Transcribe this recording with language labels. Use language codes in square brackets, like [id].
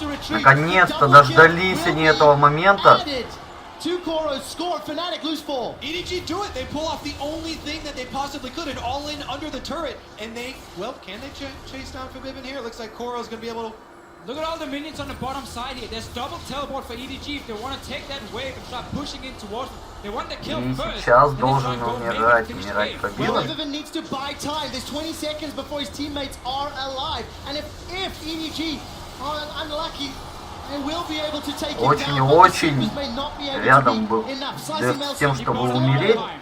[ru] Наконец-то дождались они этого момента. [en] Two Koros score, Fnatic lose 4. EDG do it. They pull off the only thing that they possibly could, and all in under the turret. And they, well, can they chase down Forbidden here? It looks like Koro's going to be able to... Look at all the minions on the bottom side here. There's double teleport for EDG if they want to take that wave and start pushing in towards them. They want the kill first. [ru] Сейчас должен умирать Forbidden. [en] Forbidden needs to buy time. There's 20 seconds before his teammates are alive. And if EDG are unlucky, [ru] очень-очень рядом был Дефт с тем, чтобы умереть.